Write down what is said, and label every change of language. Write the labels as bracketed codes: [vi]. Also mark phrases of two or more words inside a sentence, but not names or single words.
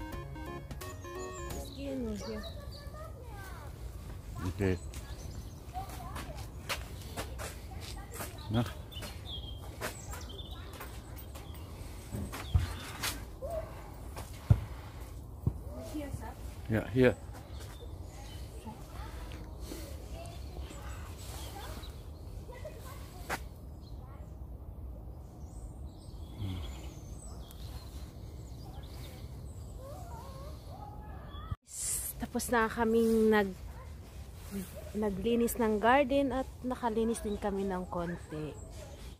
[de] Das gehen nur hier. Okay. Na? Hier, Sir. Ja, hier. [tl] Tapos na kaming naglinis ng garden at nakalinis din kami ng konti.